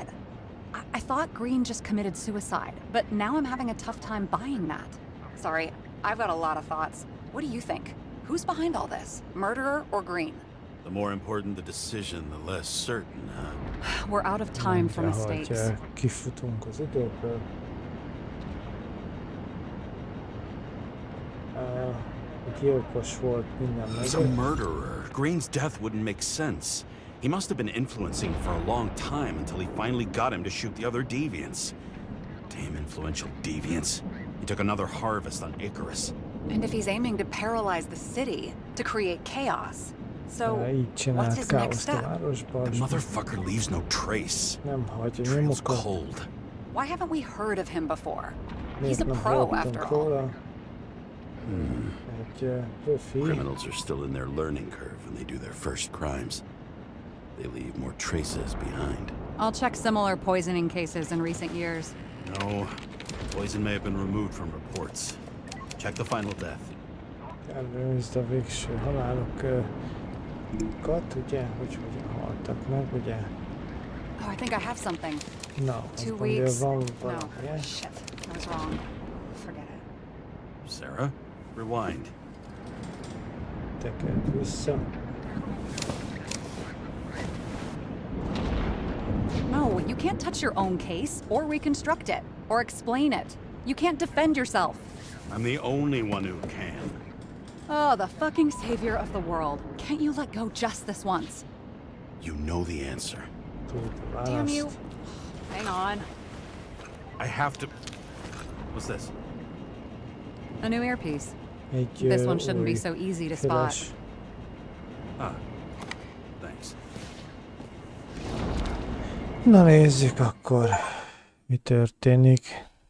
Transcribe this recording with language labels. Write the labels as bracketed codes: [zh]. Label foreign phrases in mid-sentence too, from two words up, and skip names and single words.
[en] I thought Green just committed suicide, but now I'm having a tough time buying that. Sorry, I've got a lot of thoughts. What do you think? Who's behind all this? Murderer or Green? The more important the decision, the less certain, huh? We're out of time for mistakes. [hu] Kifutunk az időből. Gyilkos volt minden [en] He's a murderer. Green's death wouldn't make sense. He must have been influencing for a long time until he finally got him to shoot the other deviants. Damn influential deviants. He took another harvest on Icarus. And if he's aiming to paralyze the city, to create chaos. So, [hu] így [en] what's [hu] csinált [en] his next [hu] káoszt a [en] step? [hu] városba. [en] The [hu] és [en] motherfucker leaves no trace. [hu] Nem hagyja [en] Trail's [hu] nyomokat. [en] cold. Why haven't we heard of him before? He's [hu] Miért [en] a [hu] nem [en] pro, [hu] hallottunk [en] after all. [hu] róla? Egy profi. [en] Criminals are still in their learning curve when they do their first crimes. They leave more traces behind. I'll check similar poisoning cases in recent years. No, poison may have been removed from reports. Check the final death. [hu] Ellenőrizd a végső halálokat, ugye? Hogy haltak meg, ugye? [en] Oh, I think I have something. [hu] Na, [en] 2 [hu] azt mondja, [en] weeks. [hu] van [en] No, [hu] valami. [en] shit. I was wrong. Forget it. Sarah, rewind. [hu] Tekerd vissza. [en] No, you can't touch your own case, or reconstruct it, or explain it. You can't defend yourself. I'm the only one who can. Oh, the fucking savior of the world. Can't you let go just this once? You know the answer. Damn you. Hang on. I have to... What's this? A new earpiece. [hu] Egy [en] This one shouldn't be [hu] új [en] so easy to [hu] füles. [en] spot. Ah, thanks. [hu] Na nézzük akkor, mi történik.